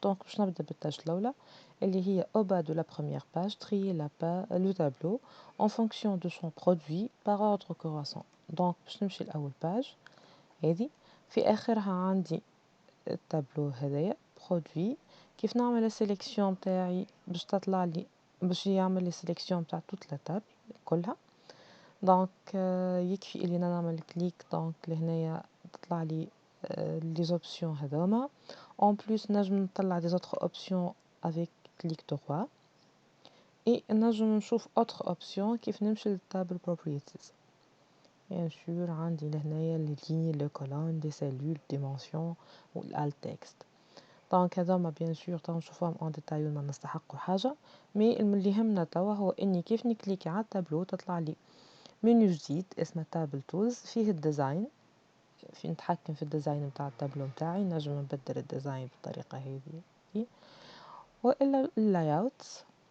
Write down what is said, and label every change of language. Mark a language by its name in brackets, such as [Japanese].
[Arabic] دونك باش نبدا بالتاش الاولى اللي هي [French] au bas de la première page trier le tableau en fonction de son produit par ordre croissant. [Arabic] دونك باش نمشي لاول باج هذه، في اخرها عندي التابلو هذايا برودوي. كيف نعمل السيليكسيون نتاعي باش تطلع لي، باش يعمل لي سيليكسيون نتاع توت لا تابل كلها. دونك يكفي اللي نعمل كليك دونك لهنايا تطلع لي لي زوبسيون هذوما. [French] en plus [Arabic] نجم نطلع [French] des autres options avec clic droit et [Arabic] نجم نشوف [French] autre option [Arabic] كيف نمشي للتابل [French] properties. bien sûr [Arabic] عندي لهنايا [French] لي lignes لي colonnes des cellules dimensions و alt text. [Arabic] دونك هذوما [French] bien sûr [Arabic] تو نشوفهم [French] en détail [Arabic] ما نستحقوا حاجة، مي اللي يهمنا توا هو اني كيف نكليكي على التابلو تطلع لي منيو جديد اسمه تابل تولز فيه الديزاين. في نتحكم في الديزاين متاع التابلو متاعي، نجم نبدل الديزاين بالطريقة هذه وإلا اللايوت.